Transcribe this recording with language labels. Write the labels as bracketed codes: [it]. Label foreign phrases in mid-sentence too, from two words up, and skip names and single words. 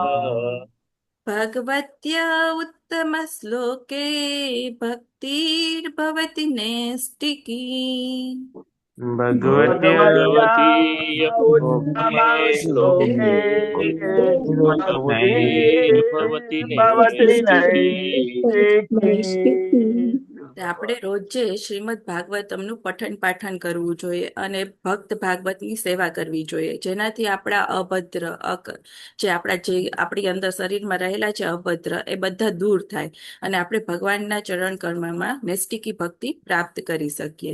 [sa] भगवत्या उत्तमश्लोके भक्तिर्भवति नैष्टिकी भगवत्या उत्तमश्लोके भक्तिर्भवति नैष्टिकी [gu] આપણે રોજે શ્રીમદ ભાગવતમનું પઠન પાઠન કરવું જોઈએ અને ભક્ત ભાગવતની સેવા કરવી જોઈએ, જેનાથી આપણા અભદ્ર જે આપણી અંદર શરીરમાં રહેલા છે અભદ્ર, એ બધા દૂર થાય અને આપણે ભગવાનના ચરણ કમળમાં નૈષ્ટિકી ભક્તિ પ્રાપ્ત કરી શકીએ.